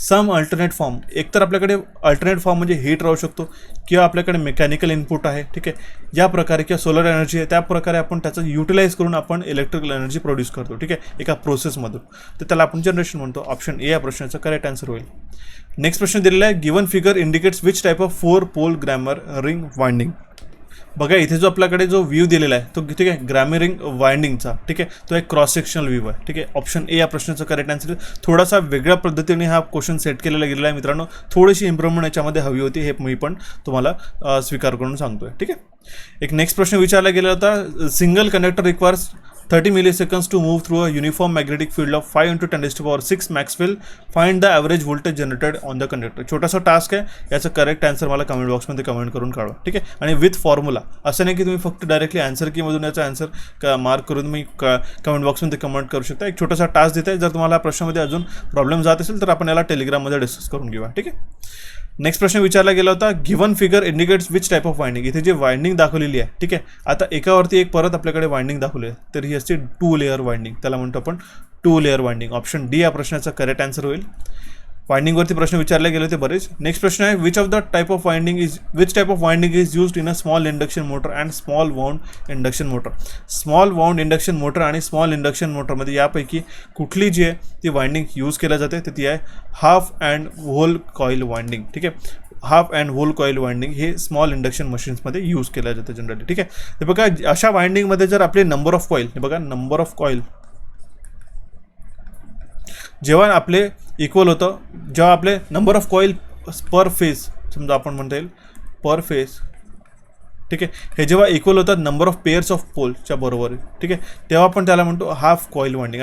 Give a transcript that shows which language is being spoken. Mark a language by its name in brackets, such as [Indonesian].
[Marathi] सम alternate form, एकतर आपल्याकडे alternate form म्हणजे हीट राहू शकतो, किंवा आपल्याकडे मेकॅनिकल इनपुट आहे, ठीक आहे. या प्रकारे किंवा सोलर एनर्जी आहे, त्या प्रकारे आपण त्याचं युटिलाइज करून आपण इलेक्ट्रिकल एनर्जी प्रोड्यूस करतो, ठीक आहे, एका प्रोसेसमधून. तर त्याला आपण जनरेशन म्हणतो. ऑप्शन ए या प्रश्नाचं करेक्ट आन्सर होईल. नेक्स्ट प्रश्न दिलेला आहे. [English] Given figure indicates which type of 4 pole gramme ring winding. [Marathi] बघा इथे जो आपल्याकडे जो व्ह्यू दिलेला आहे तो, ठीक आहे, ग्रॅमर रिंग वाइंडिंगचा, ठीक आहे, तो एक क्रॉस सेक्शनल व्ह्यू आहे, ठीक आहे. ऑप्शन ए या प्रश्नाचं करेक्ट आन्सर. थोडासा वेगळ्या पद्धतीने हा क्वेश्चन सेट केलेला गेलेला आहे मित्रांनो. थोडीशी इम्प्रूव्हमेंट याच्यामध्ये हवी होती, हे मी पण तुम्हाला स्वीकार करून सांगतोय, ठीक आहे. एक नेक्स्ट प्रश्न विचारला गेला होता. [English] Single conductor requires 30 milliseconds to move through a uniform magnetic field of 5 × 10⁻⁶ Maxwell. Find the average voltage generated on the conductor. [Marathi] छोटासा टास्क आहे, याचं करेक्ट आन्सर मला कमेंट बॉक्समध्ये कमेंट करून काढवा, ठीक आहे. आणि विथ फॉर्म्युला. असं नाही की तुम्ही फक्त डायरेक्टली आन्सर कीमधून याचा आन्सर मार्क करून तुम्ही कमेंट बॉक्समध्ये कमेंट करू शकता. एक छोटासा टास्क देत आहे. जर तुम्हाला प्रश्नामध्ये अजून प्रॉब्लेम जात असेल तर आपण याला टेलिग्राममध्ये डिस्कस करून घेऊया, ठीक आहे. नेक्स्ट प्रश्न विचारला गेला होता. [English] Given figure indicates which type of winding. [Marathi] इथे जे वाइंडिंग दाखवलेली आहे, ठीक आहे. आता एकावरती एक परत आपल्याकडे वाइंडिंग दाखवली आहे, तर ही असते 2 लेअर वाइंडिंग. त्याला म्हणतो आपण 2 लेअर वाइंडिंग. ऑप्शन डी या प्रश्नाचा करेक्ट आन्सर होईल. वाइंडिंगवरती प्रश्न विचारले गेले होते बरेच. नेक्स्ट प्रश्न आहे. [English] Which type of winding is used in a small induction motor and small wound induction motor. [Marathi] Small wound induction motor आणि स्मॉल इंडक्शन मोटरमध्ये यापैकी कुठली जी आहे ती वाइंडिंग यूज केल्या जाते, तर ती आहे half and hole coil winding, ठीक आहे. Half and hole coil winding हे स्मॉल इंडक्शन मशीन्समध्ये यूज केल्या जाते जनरली, ठीक आहे. हे बघा अशा वाइंडिंगमध्ये जर आपले नंबर ऑफ कॉईल, हे बघा नंबर ऑफ कॉईल जेव्हा आपले इक्वल होतं, जेव्हा आपले number of coil per phase, समजा आपण म्हणता येईल पर फेज, ठीक आहे, हे जेव्हा इक्वल होतात नंबर ऑफ पेअर्स ऑफ पोलच्या बरोबर, ठीक आहे, तेव्हा आपण त्याला म्हणतो हाफ कॉईल वाइंडिंग.